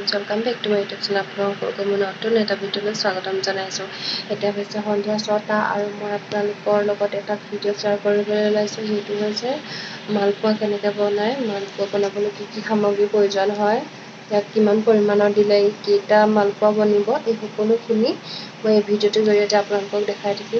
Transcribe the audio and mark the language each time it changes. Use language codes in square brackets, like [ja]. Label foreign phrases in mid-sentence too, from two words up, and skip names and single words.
[en] welcome back to my YouTube channel. [as] আপোনালোকক মই নতুন এটা ভিডিঅ'লৈ স্বাগতম জনাইছোঁ। এতিয়া হৈছে সন্ধিয়া 6টা আৰু মই আপোনালোকৰ লগত এটা ভিডিঅ' শ্বেয়াৰ কৰিবলৈ ওলাইছোঁ। সেইটো হৈছে মালপোৱা কেনেকৈ বনায়, মালপোৱা বনাবলৈ কি কি সামগ্ৰী প্ৰয়োজন হয়, ইয়াক কিমান পৰিমাণৰ দিলে কেইটা মালপোৱা বনিব, এই সকলোখিনি মই এই ভিডিঅ'টোৰ জৰিয়তে আপোনালোকক দেখাই থাকিম।